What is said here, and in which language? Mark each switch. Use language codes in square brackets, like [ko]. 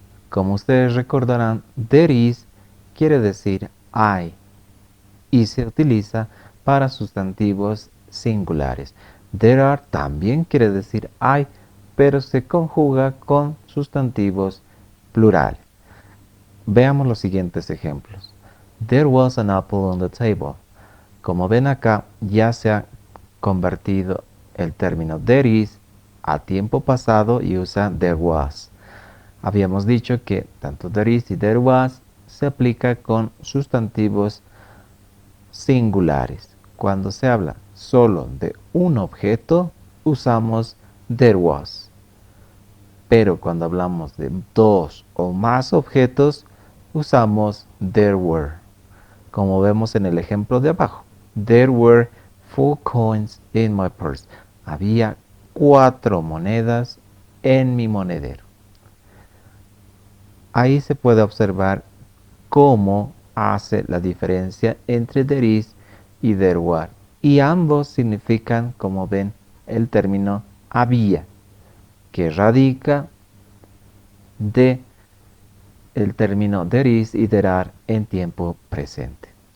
[es] Como ustedes recordarán, there is quiere decir hay y se utiliza para sustantivos singulares. There are también quiere decir hay, pero se conjuga con sustantivos plurales. Veamos los siguientes ejemplos. [en] There was an apple on the table. [es] Como ven acá, ya se ha convertido el término there is a tiempo pasado y usa there was. Habíamos dicho que tanto there is y there was se aplica con sustantivos singulares. Cuando se habla solo de un objeto, usamos there was. Pero cuando hablamos de dos o más objetos, usamos there were. Como vemos en el ejemplo de abajo. [en] There were 4 coins in my purse. [es] Había 4 monedas en mi monedero. Ahí se puede observar cómo hace la diferencia entre there is y there were. Y ambos significan, como ven, el término había, que radica de el término there is y there are en tiempo presente.